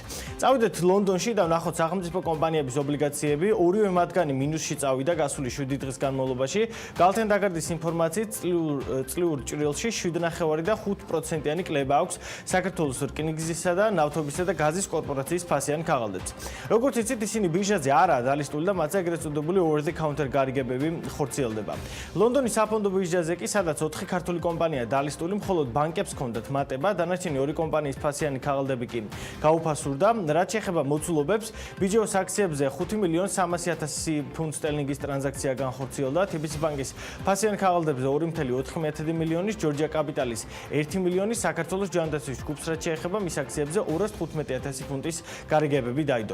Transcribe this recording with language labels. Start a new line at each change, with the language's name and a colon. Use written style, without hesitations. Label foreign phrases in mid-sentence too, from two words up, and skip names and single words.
Georgian: წავიდეთ ლონდონში და ვნახოთ სახელმწიფო კომპანიების ობლიგაციები, ორივე მათგანი მინუსში წავიდა გასული 7 დღის განმავლობაში. გალტენ ტაგარტის ინფორმაციით წლიურ ჭრილში 7.5 და 5%-იანი კლება აქვს საქართველოს რკინიგზისა და ნავთობისა და გაზის კორპორაციის ფასიან ქაღალდებს. როგორც იცით, ისინი ბირჟაზე არაა დალისტული და მათზე ეგრეთ წოდებული
English: over the counter
Georgian: გარიგებები ხორციელდება. ლონდონის საფონდო ბირჟაზე კი, სადაც 4 ქართული კომპანია დალისტული, მხოლოდ ბანკებს ჰქონდათ მატება, დანარჩენი 2 კომპანიის ფასიანი ქაღალდები კი გაუფასურდა. რაც შეეხება მოცულობებს, ბიჯეოს აქციებზე 5,300,000 ფუნტ სტერლინგის ტრანზაქცია განხორციელდა, TBC ბანკის ფასიან ქაღალდებზე 2,4 მილიონის, ჯორჯია კაპიტალის 1 მილიონი, საქართველოს ჯანდაცვის ჯგუფს რაც შეეხება მის აქციებზე 215,000 ფუნტის გარიგებები დაიდო.